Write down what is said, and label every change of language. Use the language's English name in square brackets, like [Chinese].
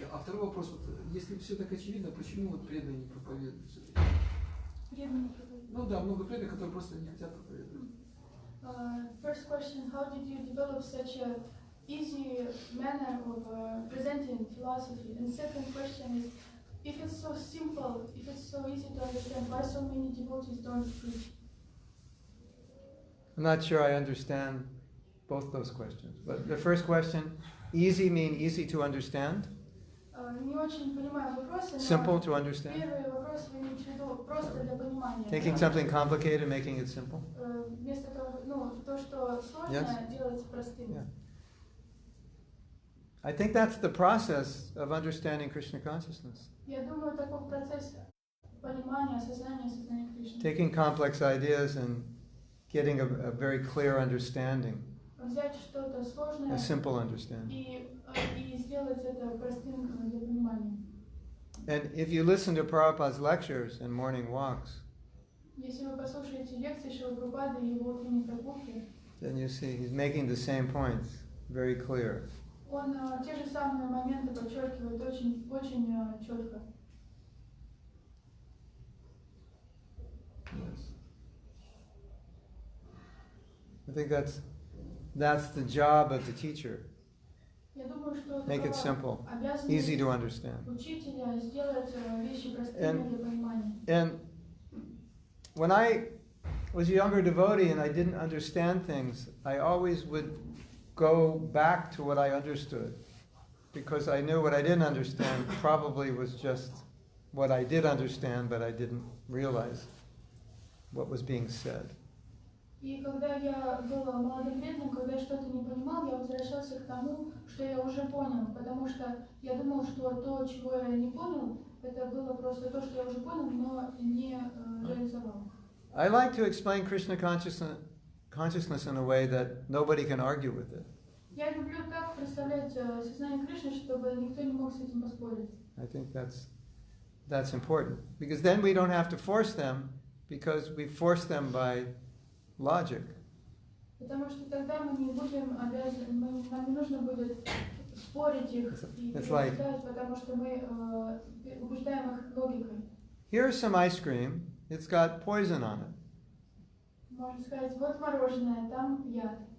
[Russian] А второй вопрос, вот, если все так очевидно, почему вот преданные не проповедуют все-таки? Преданные проповедуют. Ну да, много преданных, которые просто не хотят проповедовать. [English] First question, how did you develop such a easy manner of presenting philosophy? And second question is, if it's so simple, if it's so easy to understand, why so many devotees don't preach? I'm not sure I understand both those questions. But the first question, easy mean easy to understand? [Russian] Не очень понимаю вопросы, [English] Simple [Russian] но [English] to understand? [Russian] первый вопрос вы имеете в виду просто для понимания. [English] Taking something complicated and making it simple? [Russian] Вместо того, ну, то, что сложное, [English] Yes. [Russian] делается простым. [English] Yeah. I think that's the process of understanding Krishna consciousness. [Russian] Я думаю, такой процесс понимания, осознания Кришны. [English] Taking complex ideas and getting a very clear understanding, [Russian] Взять что-то сложное [English] a simple understanding. [Russian] и сделать это простым для понимания. [English] And if you listen to Prabhupada's lectures and morning walks, [Russian] Если вы послушаете лекции Шрилы Прабхупады и его утренней прогулки, [English] then you see he's making the same points very clear. [Russian] он те же самые моменты подчеркивает очень четко. [English] Yes. I think that's the job of the teacher. [Russian] Я думаю, что [English] Make it simple, [Russian] обязанность [English] easy to understand. [Russian] учителя сделать вещи простыми для понимания. [English] And when I was a younger devotee and I didn't understand things, I always would go back to what I understood, because I knew what I didn't understand probably was just what I did understand, but I didn't realize what was being said. [Russian] И когда я была молодым преданным, когда я что-то не понимал, я возвращался к тому, что я уже понял, потому что я думал, что то, чего я не понял, это было просто то, что я уже понял, но не реализовал. [English] I like to explain Krishna consciousness in a way that nobody can argue with it. [Russian] Я люблю так представлять сознание Кришны, чтобы никто не мог с этим поспорить. [English] I think that's important, because then we don't have to force them, because we force them by logic. [Russian] Потому что тогда мы не будем обязаны, нам не нужно будет спорить их и убеждать, потому что мы убеждаем их логикой. [English] Here's some ice cream. It's got poison on it. [Russian] Можно сказать, вот мороженое, там яд,